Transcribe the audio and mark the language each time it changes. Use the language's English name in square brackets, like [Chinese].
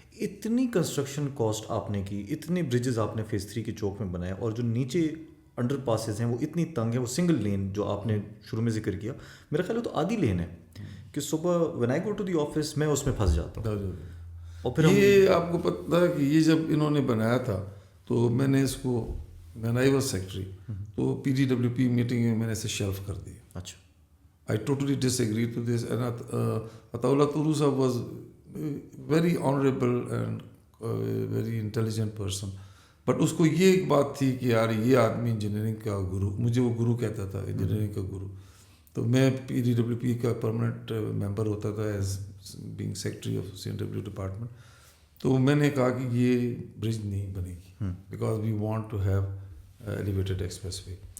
[Urdu] اتنی construction cost آپ نے کی, اتنے برجز آپ نے فیز 3 کے چوک میں بنائے, اور جو نیچے انڈر پاسز ہیں وہ اتنی تنگ ہے. وہ سنگل لین جو آپ نے شروع میں ذکر کیا, میرا خیال ہے تو آدھی لین ہے کہ صبح [English] when I go to the office [Urdu] میں اس میں پھنس جاتا ہوں. اور پھر یہ آپ کو پتہ ہے کہ یہ جب انہوں نے بنایا تھا تو میں نے اس کو [English] when I was secretary, [Urdu] تو PDWP meeting میں نے اسے شیلف کر دیا. اچھا. [English] I totally disagree to this, and Ataullah Turu sahab was very honorable and very intelligent person. [Urdu] But اس کو یہ ایک بات تھی کہ یار یہ آدمی انجینئرنگ کا گرو, مجھے وہ گرو کہتا تھا, انجینئرنگ کا گرو. تو میں PDWP کا پرماننٹ ممبر ہوتا تھا [English] As being secretary of CNW department. [Urdu] تو میں نے کہا کہ یہ برج نہیں بنے گی [English] Because we want to have elevated expressway.